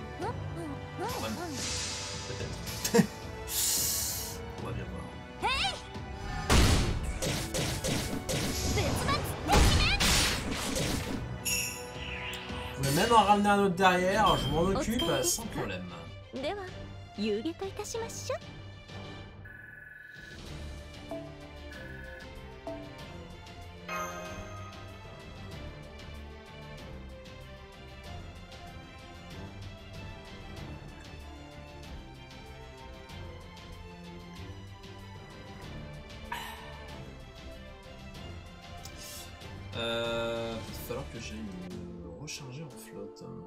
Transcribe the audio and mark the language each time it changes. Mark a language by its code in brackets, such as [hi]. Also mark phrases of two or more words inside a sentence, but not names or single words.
[fr] Peut-être. On va bien voir. vais même en ramener un autre derrière, je m'en occupe sans problème. [ja] では遊戯といたしましょう。 [fr] Il va falloir que j'aille me recharger en flotte.